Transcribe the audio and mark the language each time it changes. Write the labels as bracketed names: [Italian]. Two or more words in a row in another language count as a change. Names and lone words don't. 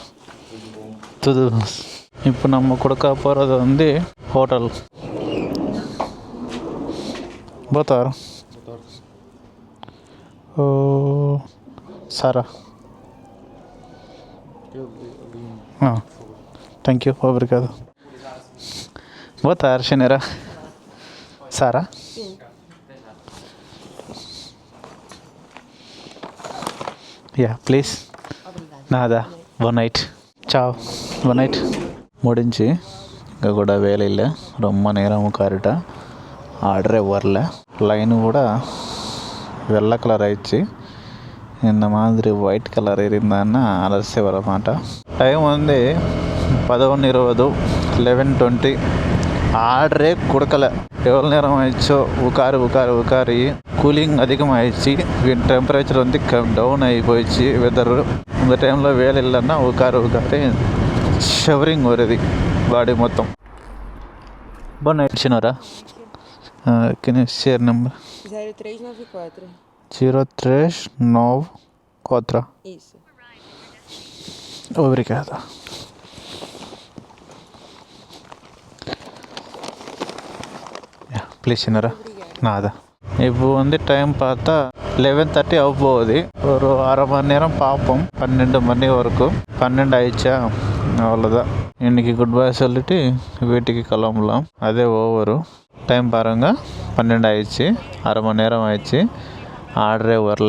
[Tamil] துது இப்போ நம்ம கொடுக்க போகிறது வந்து ஹோட்டல். போத்தார் ஓ சாரா. [English] thank you. [Portuguese] obrigado. Boa tarde, senhora. Sara? [English] Yeah, please. [Portuguese] Nada. Boa night. Ciao. Boa night. [Tamil] முடிஞ்சு இங்கே கூட வேலையில் ரொம்ப நேரம் உட்காரிட்டா. ஆர்டரே வரல. லைனு கூட வெள்ளை கலர் ஆயிடுச்சு. இந்த மாதிரி [English] white colour [Tamil] இருந்தான்னா அலர்ஸே வர மாட்டான். டைம் வந்து 11:20, 11:20. ஆர்டரே கொடுக்கல. எவ்வளோ நேரம் ஆயிடுச்சோ உட்காரி கூலிங் அதிகமாகிடுச்சு. டெம்பரேச்சர் வந்து டவுன் ஆகி போயிடுச்சு. வெதரு இந்த டைமில் வேலை இல்லைன்னா உட்காரி ஷவரிங் வருது பாடி மொத்தம். [Portuguese] Boa noite, senhora. [English] Can you share number? 0394. 0394. [Portuguese] Isso. Obrigada. [English] Yeah, please, [Portuguese] senhora. Nada. [Tamil] இப்போ வந்து டைம் பார்த்தா 11:30 ஆக போகுது. ஒரு அரை மணி நேரம் பார்ப்போம். 12 மணி வரைக்கும். 12 ஆயிடுச்சா அவ்வளோதான். இன்றைக்கி [English] good bye [Tamil] சொல்லிவிட்டு வீட்டுக்கு கிளம்பலாம். அதே ஓவரு. டைம் பாருங்கள், 12 ஆயிடுச்சு. அரை மணி நேரம் ஆயிடுச்சு. ஆர்டரே வரல.